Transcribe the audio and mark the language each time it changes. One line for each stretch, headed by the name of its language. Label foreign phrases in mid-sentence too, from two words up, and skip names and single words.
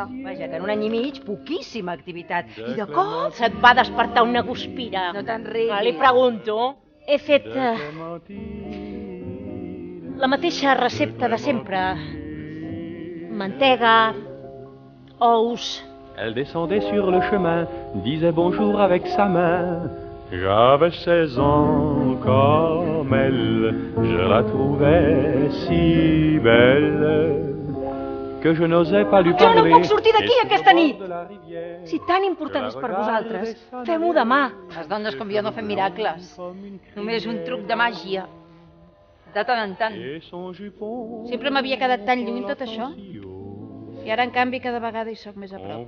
Catalan: Vaja, que en un any i mig, poquíssima activitat. I de cop... Se't va despertar una guspira. No te'n riguis. Li pregunto. He fet... la mateixa recepta de sempre. Mantega, ous...
French: Elle descendait sur le chemin, disait bonjour avec sa main. J'avais 16 ans comme elle, je la trouvais si belle que je n'osais pas lui
Catalan: Jo
French: parler.
Catalan: no puc sortir d'aquí aquesta nit! Si tan important és per vosaltres, fem-ho demà. Les dones com jo no fem miracles. Només un truc de màgia. De tant en tant. Sempre m'havia quedat tan lluny tot això. I ara, en canvi, cada vegada hi sóc més a prop.